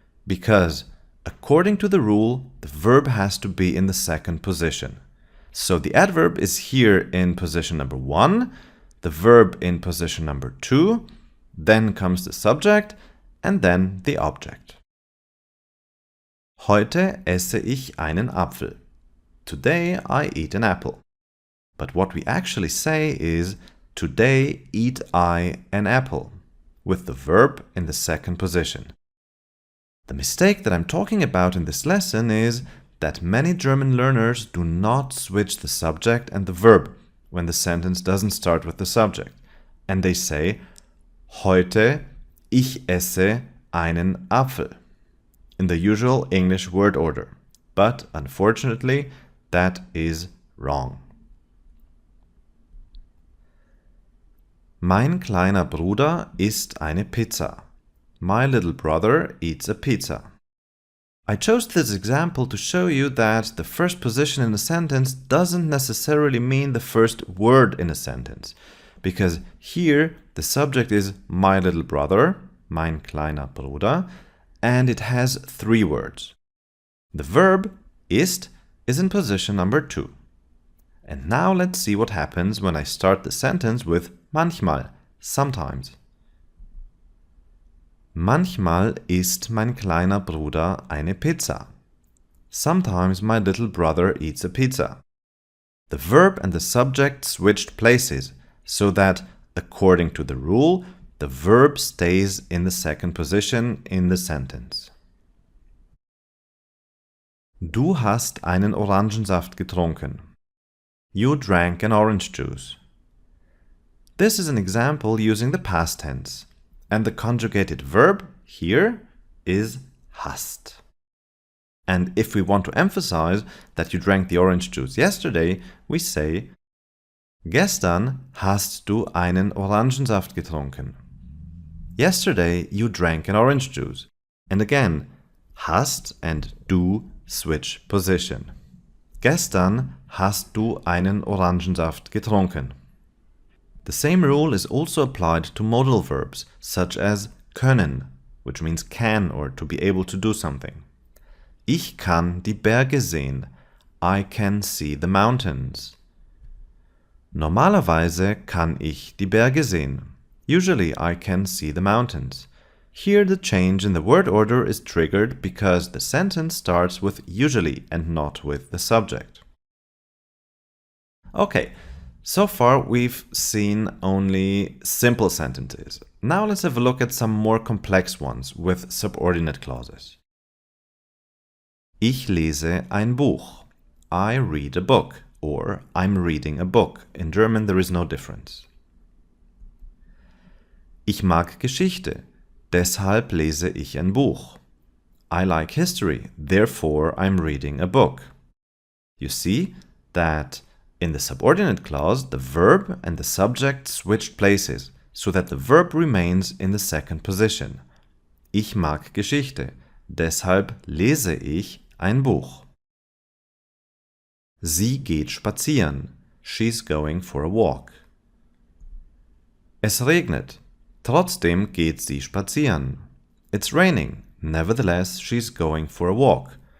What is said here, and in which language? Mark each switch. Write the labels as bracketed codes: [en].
[en] Because, according to the rule, the verb has to be in the second position. So the adverb is here in position number 1, the verb in position number 2, then comes the subject, and then the object. [de] Heute esse ich einen Apfel. [en] Today I eat an apple. But what we actually say is, today eat I an apple, with the verb in the second position. The mistake that I'm talking about in this lesson is that many German learners do not switch the subject and the verb when the sentence doesn't start with the subject, and they say, Heute ich esse einen Apfel, in the usual English word order. But unfortunately, that is wrong. [de] Mein kleiner Bruder isst eine Pizza. [en] My little brother eats a pizza. I chose this example to show you that the first position in a sentence doesn't necessarily mean the first word in a sentence, because here the subject is my little brother, mein kleiner Bruder, and it has 3 words. The verb ist is in position number 2. And now let's see what happens when I start the sentence with manchmal, sometimes. [de] Manchmal isst mein kleiner Bruder eine Pizza. [en] Sometimes my little brother eats a pizza. The verb and the subject switched places, so that, according to the rule, the verb stays in the second position in the sentence. [de] Du hast einen Orangensaft getrunken. [en] You drank an orange juice. This is an example using the past tense, and the conjugated verb here is hast. And if we want to emphasize that you drank the orange juice yesterday, we say, Gestern hast du einen Orangensaft getrunken. Yesterday you drank an orange juice. And again, hast and du switch position. [de] Gestern hast du einen Orangensaft getrunken. [en] The same rule is also applied to modal verbs, such as können, which means can or to be able to do something. [de] Ich kann die Berge sehen. I can see the mountains. Normalerweise kann ich die Berge sehen. [en] Usually I can see the mountains. Here the change in the word order is triggered because the sentence starts with usually and not with the subject. Okay, so far we've seen only simple sentences. Now let's have a look at some more complex ones with subordinate clauses. Ich lese ein Buch. I read a book, or I'm reading a book. In German there is no difference. [de] Ich mag Geschichte. Deshalb lese ich ein Buch. [en] I like history, therefore I'm reading a book. You see that In the subordinate clause, the verb and the subject switched places, so that the verb remains in the second position. [de] Ich mag Geschichte, deshalb lese ich ein Buch. Sie geht spazieren. She's going for a walk. Es regnet. Trotzdem geht sie spazieren. [en] It's raining. Nevertheless, she's going for a walk.